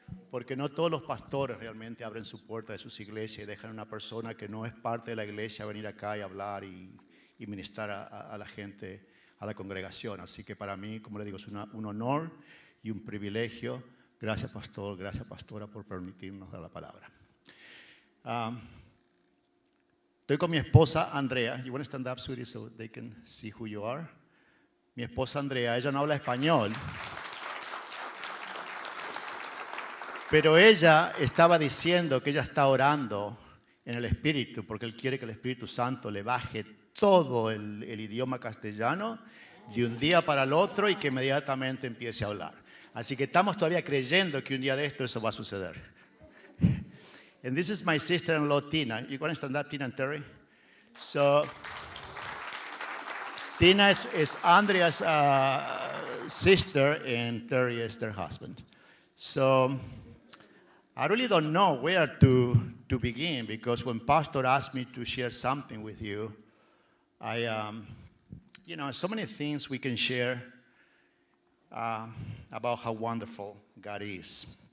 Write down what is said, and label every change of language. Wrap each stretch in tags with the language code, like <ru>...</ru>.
<es>Porque no todos los pastores realmente abren su puerta de sus iglesias y dejan a una persona que no es parte de la iglesia venir acá y hablar y ministrar a la gente, a la congregación. Así que para mí, como le digo, es un honor y un privilegio. Gracias, pastor, gracias, pastora, por permitirnos dar la palabra. Estoy con mi esposa Andrea.</es> <en>You want to stand up, sweetie, so they can see who you are?</en> <es>Mi esposa Andrea, ella no habla español. Pero ella estaba diciendo que ella está orando en el Espíritu porque Él quiere que el Espíritu Santo le baje todo el idioma castellano de un día para el otro y que inmediatamente empiece a hablar. Así que estamos todavía creyendo que un día de esto eso va a suceder.</es> <en>And this is my sister-in-law, Tina. You want to stand up, Tina and Terry? So, Tina is Andrea's sister and Terry is their husband. So, I really don't know where to begin because when Pastor asked me to share something with you, so many things we can share about how wonderful God is.</en>